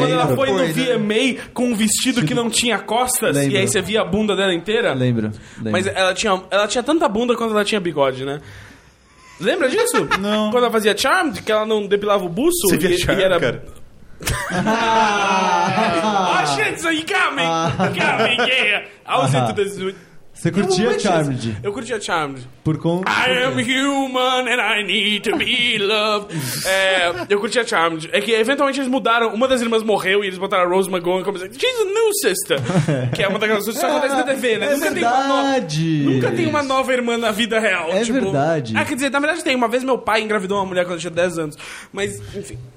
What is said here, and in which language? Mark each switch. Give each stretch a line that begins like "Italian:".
Portuguese: Quando ela foi no VMA com um vestido que não tinha costas. Lembro. E aí você via a bunda dela inteira? Lembro. Mas ela tinha tanta bunda quanto ela tinha bigode, né? Lembra disso? Não. Quando ela fazia Charmed, que ela não depilava o buço. Você via Charmed, era... cara.
English: Oh, shit, so you got me. You got me, yeah. I was into this.
Portuguese: Você curtia Charmed? Eu curtia Charmed. Por conta...
English: I am human and I need to be loved.
Portuguese: Eu curtia Charmed. É que, eventualmente, eles mudaram. Uma das irmãs morreu e eles botaram a Rose McGowan como...
English: She's a new sister.
Portuguese: Que é uma daquelas coisas que só acontece na TV, né? É nunca verdade. Nunca tem uma nova irmã na vida real. É tipo... verdade. Ah, quer dizer, na verdade tem. Uma vez meu pai engravidou uma mulher quando eu tinha 10 anos. Mas, enfim...